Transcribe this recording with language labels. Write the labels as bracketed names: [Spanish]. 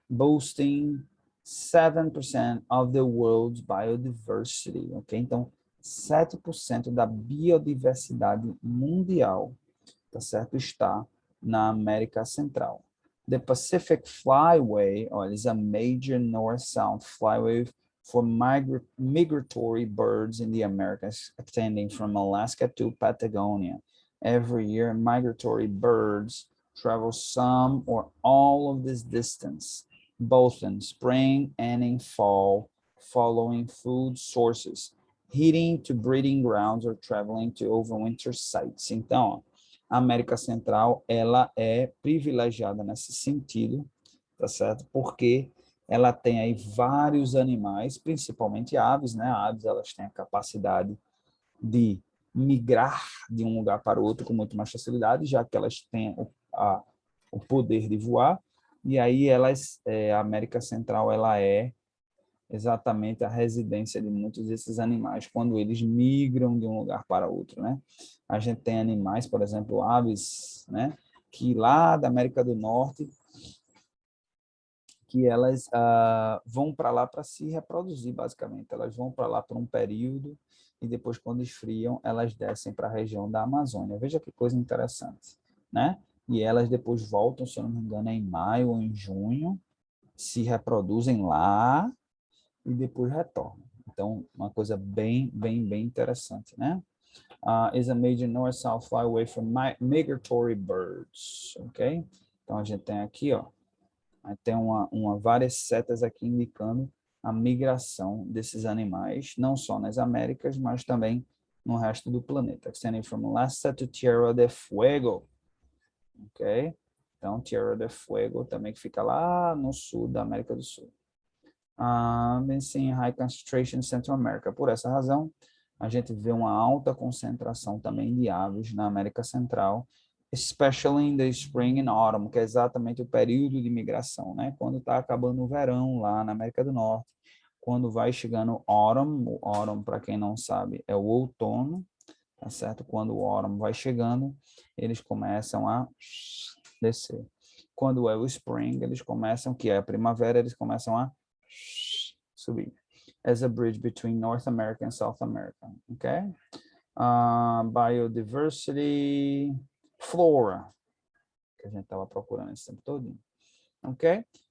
[English] Boasting 7% of the world's biodiversity, ok? [Portuguese] Então, 7% da biodiversidade mundial, tá certo? Está na América Central. [English] The Pacific Flyway, is a major north-south flyway for migratory birds in the Americas, extending from Alaska to Patagonia. Every year, migratory birds travel some or all of this distance, both in spring and in fall, following food sources, heading to breeding grounds or traveling to overwinter sites. [Portuguese] Então, a América Central, ela é privilegiada nesse sentido, tá certo? Porque ela tem aí vários animais, principalmente aves, né? Aves, elas têm a capacidade de migrar de um lugar para o outro com muito mais facilidade, já que elas têm o poder de voar, e aí a América Central, ela é exatamente a residência de muitos desses animais, quando eles migram de um lugar para outro, né? A gente tem animais, por exemplo, aves, né? Que lá da América do Norte, que elas vão para lá para se reproduzir, basicamente. Elas vão para lá por um período e depois, quando esfriam, elas descem para a região da Amazônia. Veja que coisa interessante, né? E elas depois voltam, se eu não me engano, em maio ou em junho, se reproduzem lá e depois retornam. Então, uma coisa bem interessante, né? [English] Is a major north-south flyway for migratory birds, ok? [Portuguese] Então, a gente tem aqui, ó, tem várias setas aqui indicando a migração desses animais, não só nas Américas, mas também no resto do planeta. [English] Extending from Alaska to Tierra del Fuego, ok? [Portuguese] Então, Tierra del Fuego também que fica lá no sul da América do Sul. [English] Been high concentration in Central America. [Portuguese] Por essa razão, a gente vê uma alta concentração também de aves na América Central, [English] especially in the spring and autumn, [Portuguese] que é exatamente o período de migração, né? Quando está acabando o verão lá na América do Norte, quando vai chegando o autumn, para quem não sabe, é o outono, tá certo? Quando o autumn vai chegando, eles começam a descer. Quando é o spring, eles começam, que é a primavera, eles começam a subir. [English] As a bridge between North America and South America, okay? [Portuguese] Biodiversity, Flora, que a gente estava procurando esse tempo todo, ok?